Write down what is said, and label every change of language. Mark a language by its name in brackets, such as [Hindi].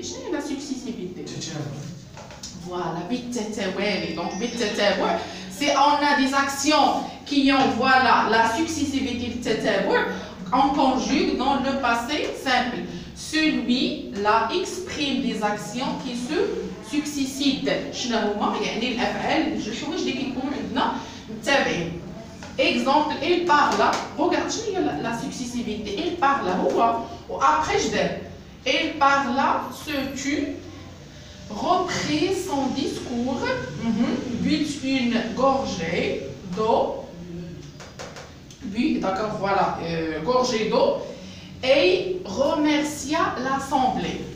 [French] Quelle est la successivité? Voilà, donc c'est on a des actions qui ont voilà la successivité on conjugue dans le passé simple. Celui-là exprime des actions qui se successivent. [Arabic] شنو هما؟ يعني الأفعال الحوايج اللي كيكونوا عندنا متابعين. [French] Exemple, il parle. Regarde [Arabic] شنو هي [French] la successivité. Il parle [Arabic] هو [French] وaprès je dis. Il parle, se tue, reprit son discours, but une gorgée d'eau, but d'accord voilà gorgée d'eau et remercia l'assemblée.